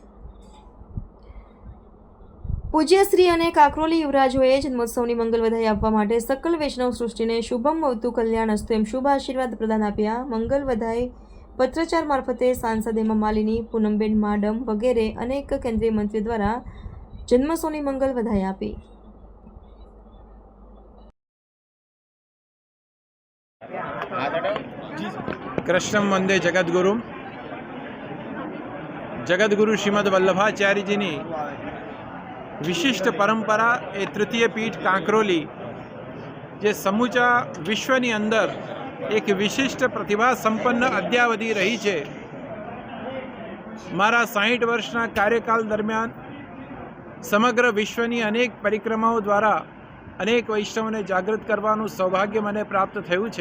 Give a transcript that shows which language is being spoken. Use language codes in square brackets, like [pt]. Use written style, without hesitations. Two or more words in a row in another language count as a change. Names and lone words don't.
[gu] પૂજ્ય શ્રી અને કાકરોલી યુવરાજોએ જન્મોત્સવની મંગલ વધાઈ આપવા માટે સકલ વૈષ્ણવ સૃષ્ટિને [sa] શુભમ ભવતું કલ્યાણ અસ્તુ [gu] એમ શુભ આશીર્વાદ પ્રદાન આપ્યા. મંગલ વધાઈ પત્રચાર મારફતે સાંસદ હેમા માલિની, પૂનમબેન માડમ વગેરે અનેક કેન્દ્રીય મંત્રીઓ દ્વારા જન્મોત્સવની મંગલ વધાઈ આપી. [sa] कृष्णम वंदे जगद्गुरु [gu] जगद्गुरु श्रीमद वल्लभाचार्य जी ની વિશિષ્ટ પરંપરા એ તૃતીય પીઠ કાંકરોલી જે સમૂચા વિશ્વની અંદર એક વિશિષ્ટ પ્રતિભા સંપન્ન અદ્યાવધિ રહી છે. મારા 60 વર્ષના કાર્યકાળ દરમિયાન સમગ્ર વિશ્વની અનેક પરિક્રમાઓ દ્વારા અનેક વૈષ્ણવોને જાગૃત કરવાનું સૌભાગ્ય મને પ્રાપ્ત થયું છે.